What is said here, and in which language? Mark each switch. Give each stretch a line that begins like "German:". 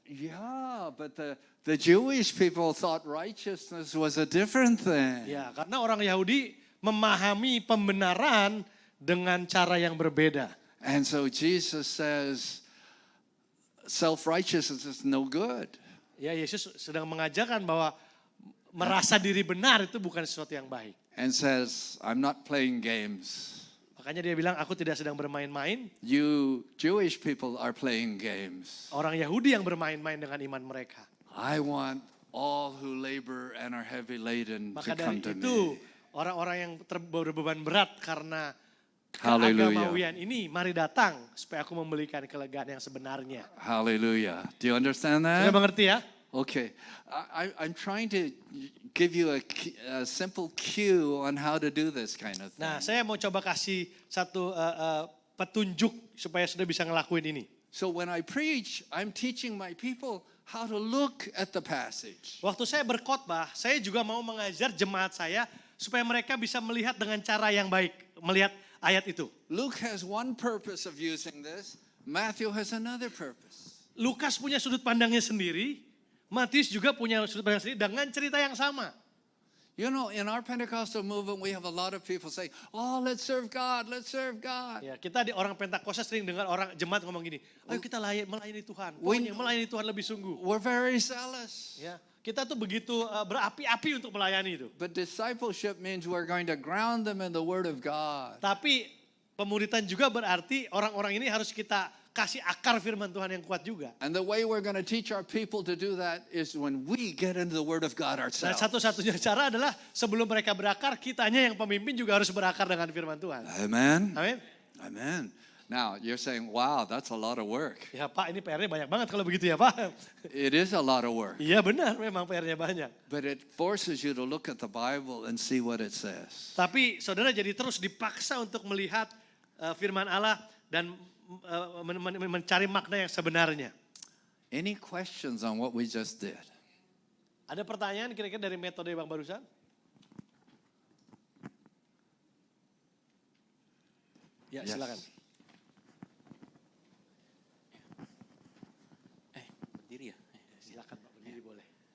English: Yeah, but the Jewish people thought righteousness was a different thing.
Indonesian: Ya, karena orang Yahudi memahami pembenaran dengan cara yang berbeda.
English: And so Jesus says, self-righteousness is no good.
Indonesian: Ya, Yesus sedang mengajarkan bahwa merasa diri benar itu bukan sesuatu yang baik.
English: And says, I'm not playing games.
Indonesian: Makanya dia bilang, aku tidak sedang bermain-main.
English: You Jewish people are playing games.
Indonesian: Orang Yahudi yang bermain-main dengan iman mereka.
English: I want all who labor and are heavy laden to
Indonesian: Maka
English: come
Indonesian: dari
English: to
Indonesian: itu,
English: me.
Indonesian: orang-orang yang berbeban berat karena
English: Hallelujah.
Indonesian: keagamawian ini, mari datang supaya aku memberikan kelegaan yang sebenarnya.
English: Hallelujah. Do you understand
Indonesian: Sudah
English: that?
Indonesian: mengerti ya?
English: Okay. I'm trying to give you a simple cue on how to do this kind of thing.
Indonesian: Nah, saya mau coba kasih satu petunjuk supaya sudah bisa ngelakuin ini.
English: So when I preach, I'm teaching my people how to look at the passage.
Indonesian: Waktu saya berkhotbah, saya juga mau mengajar jemaat saya supaya mereka bisa melihat dengan cara yang baik, melihat ayat itu.
English: Luke has one purpose of using this. Matthew has another purpose.
Indonesian: Lukas punya sudut pandangnya sendiri, Matius juga punya sudut pandang sendiri dengan cerita yang sama.
English: You know, in our Pentecostal movement, we have a lot of people saying, oh, let's serve God, let's serve God.
Indonesian: Ya, kita di orang Pentakosta sering dengar orang jemaat ngomong gini, ayo kita melayani Tuhan,
English: We-
Indonesian: pokoknya melayani Tuhan lebih sungguh.
English: We're very zealous.
Indonesian: Ya, kita tuh begitu berapi-api untuk melayani itu.
English: But discipleship means we're going to ground them in the Word of God.
Indonesian: Tapi pemuritan juga berarti orang-orang ini harus kita kasih akar firman Tuhan yang kuat juga.
English: And the way we're going to teach our people to do that is when we get into the Word of God
Indonesian: Dan
English: ourselves.
Indonesian: satu-satunya cara adalah sebelum mereka berakar, kitanya yang pemimpin juga harus berakar dengan firman Tuhan.
English: Amen.
Indonesian: Amin.
English: Amen. Now, you're saying, wow, that's a lot of work.
Indonesian: Ya Pak, ini PR-nya banyak banget kalau begitu ya Pak.
English: It is a lot of work.
Indonesian: Iya benar, memang PR-nya banyak.
English: But it forces you to look at the Bible and see what it says.
Indonesian: Tapi saudara jadi terus dipaksa untuk melihat firman Allah dan mencari makna yang sebenarnya.
English: Any questions on what we just did?
Indonesian: Ada pertanyaan kira-kira dari metode Bang barusan? Ya,
English: Yes.
Indonesian: silakan. Berdiri ya? Silakan Pak, berdiri boleh.